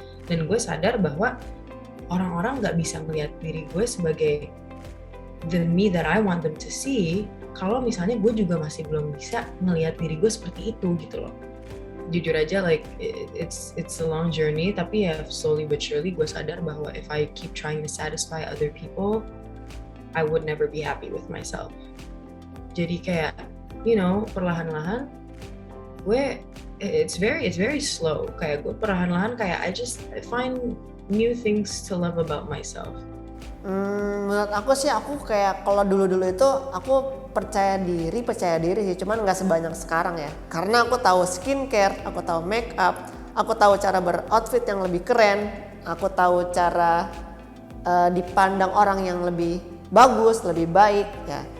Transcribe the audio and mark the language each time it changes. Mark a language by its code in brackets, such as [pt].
[id] Dan gue sadar bahwa orang-orang gak bisa melihat diri gue sebagai [en] the me that I want them to see, [id] kalau misalnya gue juga masih belum bisa ngelihat diri gue seperti itu gitu loh. Jujur aja [en] like it's a long journey, [id] tapi ya [en] slowly but surely [id] gue sadar bahwa [en] if I keep trying to satisfy other people, I would never be happy with myself. [id] Jadi kayak perlahan-lahan gue [en] it's very slow, [id] kayak gue perlahan-lahan kayak [en] I find new things to love about myself. [id] Menurut aku sih, aku kayak kalau dulu-dulu itu aku percaya diri sih, cuman nggak sebanyak sekarang ya. Karena aku tahu skincare, aku tahu make up, aku tahu cara beroutfit yang lebih keren, aku tahu cara dipandang orang yang lebih bagus, lebih baik ya.